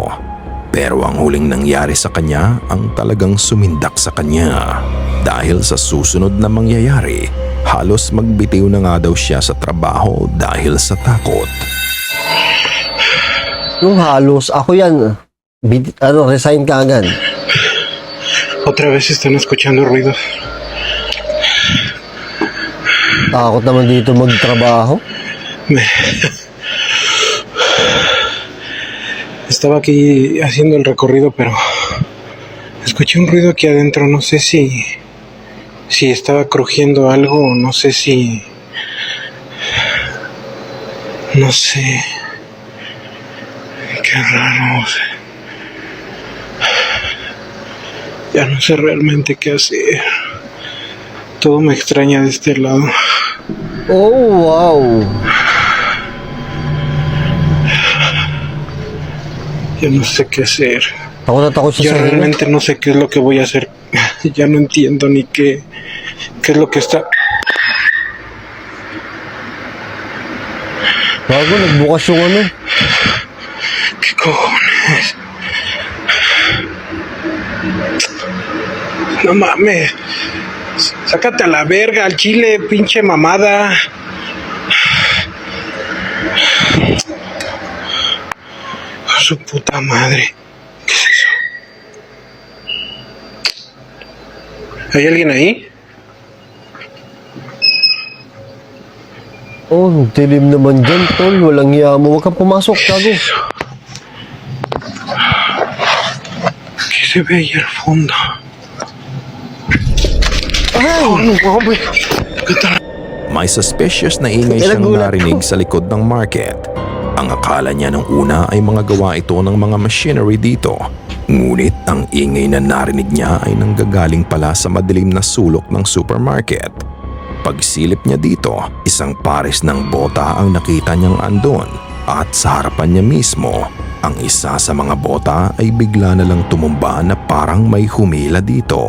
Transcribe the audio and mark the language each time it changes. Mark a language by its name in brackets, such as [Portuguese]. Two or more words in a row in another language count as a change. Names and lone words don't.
[Filipino] Pero ang huling nangyari sa kanya ang talagang sumindak sa kanya. Dahil sa susunod na mangyayari, halos magbitiw na nga daw siya sa trabaho dahil sa takot. Yung halos, ako yan. Resign ka agad. [Spanish] Otra vez están escuchando ruidos. [Filipino] Takot naman dito magtrabaho. [Spanish] Estaba aquí haciendo el recorrido, pero escuché un ruido aquí adentro. No sé si estaba crujiendo algo o no sé si... No sé. Qué raro. Ya no sé realmente qué hacer. Todo me extraña de este lado. Oh, wow. Ya no sé qué hacer. [Filipino] Takot na takot siya [Spanish] Ya [Filipino] sa inyo. [Spanish] realmente no sé qué es lo que voy a hacer. Ya no entiendo ni qué es lo que está... [Filipino] Bago, nagbukas yung ano. [Spanish] ¿Qué cojones? No mames. Sácate a la verga al chile, pinche mamada. Su puta madre. ¿Qué es eso? ¿Hay alguien ahí? [Filipino] Oh, ang dilim naman dyan, tol. Walang hiya mo. Huwag kang pumasok, gago. [Spanish] ¿Qué se ve ahí al fondo? Ay! Oh, no mames. ¿Qué tal? [Filipino] May suspicious na ingay siyang Nagulat narinig ko. sa likod ng market. Ang akala niya nung una ay mga gawa ito ng mga machinery dito. Ngunit ang ingay na narinig niya ay nanggagaling pala sa madilim na sulok ng supermarket. Pagsilip niya dito, isang pares ng bota ang nakita niyang andon at sa harapan niya mismo, ang isa sa mga bota ay bigla na lang tumumba na parang may humila dito.